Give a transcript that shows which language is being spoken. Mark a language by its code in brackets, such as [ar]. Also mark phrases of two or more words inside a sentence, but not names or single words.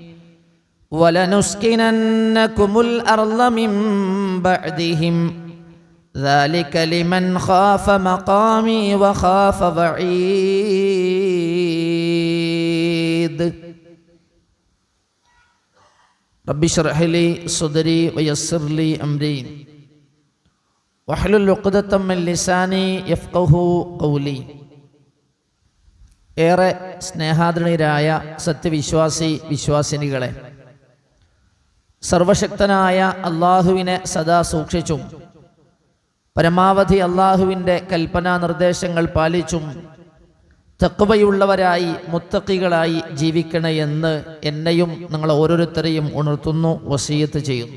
[ar] ولنسكننكم الأرض من بعدهم ذلك لمن خاف مقامي وخاف وعيد رب اشرح لي صدري ويسر لي أمري واحلل عقدة من لساني يفقهوا قولي. [ml] ഏറെ സ്നേഹാദരണീയരായ വിശ്വാസിനികളെ, സർവശക്തനായ അള്ളാഹുവിനെ സദാ സൂക്ഷിച്ചും പരമാവധി അള്ളാഹുവിൻ്റെ കൽപ്പനാ നിർദ്ദേശങ്ങൾ പാലിച്ചും തഖ്വയുള്ളവരായി മുത്തഖികളായി ജീവിക്കണമെന്ന് എന്നെയും നിങ്ങൾ ഓരോരുത്തരെയും ഉണർത്തുന്നു, വസിയത്ത് ചെയ്യുന്നു.